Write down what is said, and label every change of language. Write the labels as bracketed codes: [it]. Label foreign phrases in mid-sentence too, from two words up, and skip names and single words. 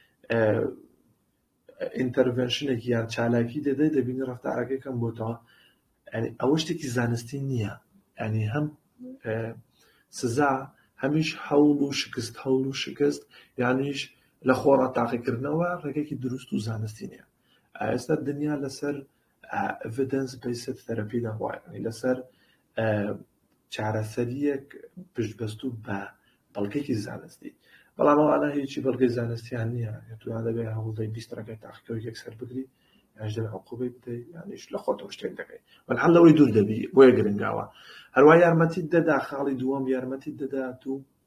[ckb] ئینتەرڤێنشنێکی یان چالاکی دەدەی دەبینی ڕەفتارەکەی کەم بۆتەوە ئەوە شتێکی زانستی نییە ینی هەم سزا هەمیش هەوڵ و شکست یانیش لە خۆڕا تاقیکردنەوە ڕێگەیەکی دروست و زانستی نییە ئێستا دنیا لەسەر [en] evidence based therapy [ckb] دەڕوایە لەسەر چارەسەریەک پشتبەست و بە بەڵگەیەکی زانستی بەڵام ئەوانە هیچی بەڵگەی زانستیان نییە توان دەبێت هەوڵدەی 20 ڕێگەی تاقیکەوە یەکسەر بگری یانش دەبێت عقوبەی بدەیت یانیش لە خۆتەوە شتێک دەکەیت بەڵام لەوەی دوور دەبی بۆیە گرنگاوە هەروە یارمەتیت دەدا خاڵی دووەم یارمەتیت دەدات و